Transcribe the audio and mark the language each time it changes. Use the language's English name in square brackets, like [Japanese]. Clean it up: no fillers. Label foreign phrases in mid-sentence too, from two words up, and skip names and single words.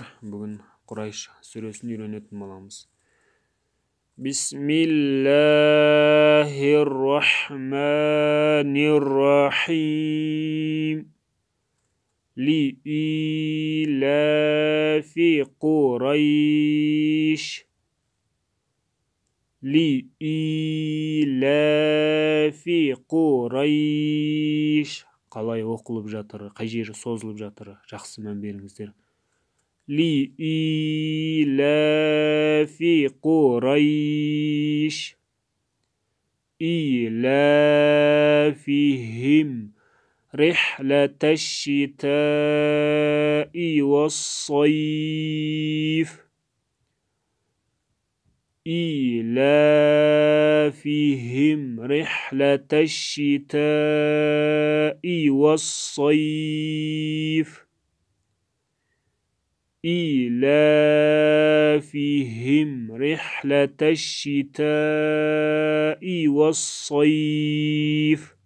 [Kazakh] Бүгін Құрайш сүресін үйренетін боламыз. [Arabic] بسم الله الرحمن الرحيم. لإيلاف قريش. لإيلاف قريش. [Kazakh] Қалай оқылып жатыр, қай жері созылып жатыр, жақсы мән беріңіздер. [Arabic] لإيلاف قريش. إيلافهم رحلة الشتاء والصيف. إيلافهم رحلة الشتاء والصيف. إيلافهم رحلة الشتاء والصيف.